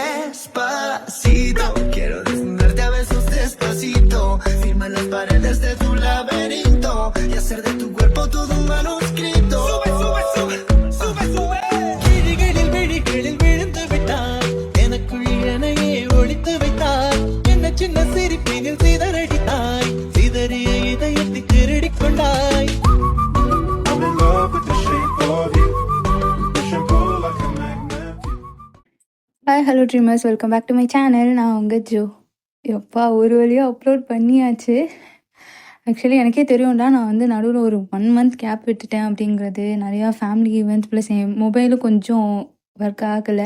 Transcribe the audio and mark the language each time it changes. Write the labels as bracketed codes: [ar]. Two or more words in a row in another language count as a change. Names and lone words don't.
[es] Despacito, quiero desnudarte a besos despacito. Firma las paredes de tu laberinto y hacer de tu cuerpo todo un manuscrito. Sube, sube, sube, sube, sube. [ta] கிழிகளில் விழிகளில் விழுந்து விட்டாய், எனக்குள் என்னையே ஒழித்து வைத்தாய். என்ன சின்ன சிரிப்பினில் சிதறடித்தாய், சிதறிய இதயத்தை திருடிக் கொண்டாய். [en] I'm in love with the shape of you. Push and pull like a magnet. Hi hello dreamers, welcome back to my channel. [ta] நான் உங்கள் ஜோ. எப்பா ஒரு வழியாக அப்லோட் பண்ணியாச்சு. ஆக்சுவலி எனக்கே தெரியும்டா, நான் வந்து நடுவில் ஒரு 1 [en] month gap [ta] விட்டுட்டேன் அப்படிங்கிறது. நிறையா [en] family events plus [ta] என் மொபைலும் கொஞ்சம் ஒர்க் ஆகலை.